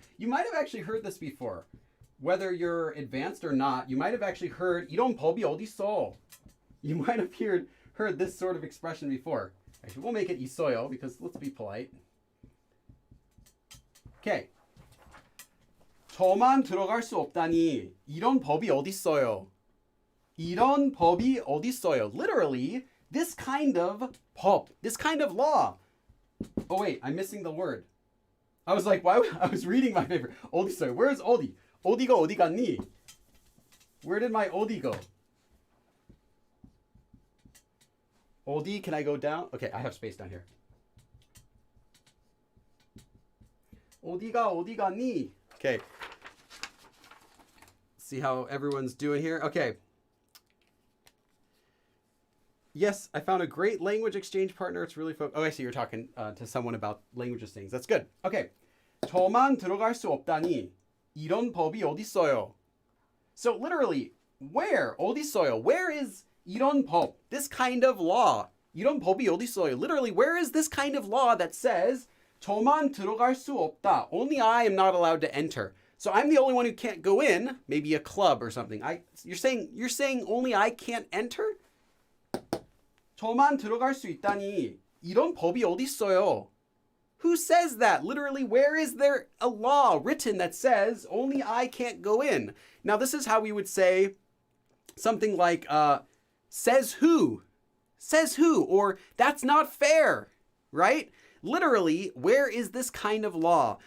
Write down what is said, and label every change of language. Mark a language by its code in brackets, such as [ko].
[en] You might have actually heard this before. Whether you're advanced or not, you might have actually heard [ko] 이런 법이 어딨어. [en] You might have heard this sort of expression before. Actually, we'll make it [ko] 있어요 [en] because let's be polite. Okay. [ko] 저만 들어갈 수 없다니 이런 법이 어딨어요. 이런 법이 어딨어요. [en] Literally, this kind of 법, this kind of law. Oh wait, I'm missing the word. I was like, why? I was reading my paper. [ko] 어딨어요? [en] Where's 어디? [ko] 어디가 어디 갔니? [en] Where did my 어디 go? 어디, can I go down? Okay, I have space down here. [ko] 어디가 어디 갔니? Okay. [en] See how everyone's doing here? Okay. Yes, I found a great language exchange partner. It's really focused. Oh, I see you're talking to someone about languages things. That's good. Okay. [ko] 저만 들어갈 수 없다니 이런 법이 어딨어요? [en] So literally, where? [ko] 어딨어요? [en] Where is [ko] 이런 법? [en] This kind of law. [ko] 이런 법이 어딨어요? [en] Literally, where is this kind of law that says [ko] 저만 들어갈 수 없다? [en] Only I am not allowed to enter. So I'm the only one who can't go in. Maybe a club or something. You're saying only I can't enter? [ko] 저만 들어갈 수 있다니 이런 법이 어딨어요? [en] Who says that? Literally, where is there a law written that says only I can't go in? Now, this is how we would say something like, says who? Says who? Or that's not fair, right? Literally, where is this kind of law?